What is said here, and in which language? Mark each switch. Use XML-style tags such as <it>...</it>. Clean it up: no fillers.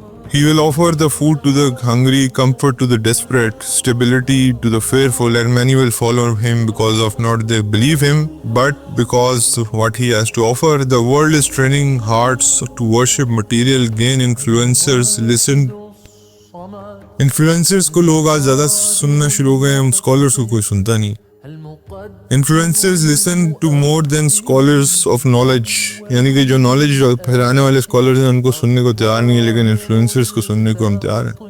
<en>He will offer the food to the hungry, comfort to the desperate, stability to the fearful, and many will follow him because of not they believe him, but because what he has to offer. The world is training hearts to worship material, gain influencers, listen.</en> <ur>Influencers کو لوگ آج زیادہ سننا شروع ہو گئے ہیں, scholars کو کوئی سنتا نہیں.</ur> <en>Influencers listen to more than scholars of knowledge.</en> <ur>یعنی کہ جو نالج پھیلانے والے اسکالرز ہیں ان کو سننے کو تیار نہیں ہے, لیکن انفلوئنسرز کو سننے کو ہم تیار ہیں.</ur>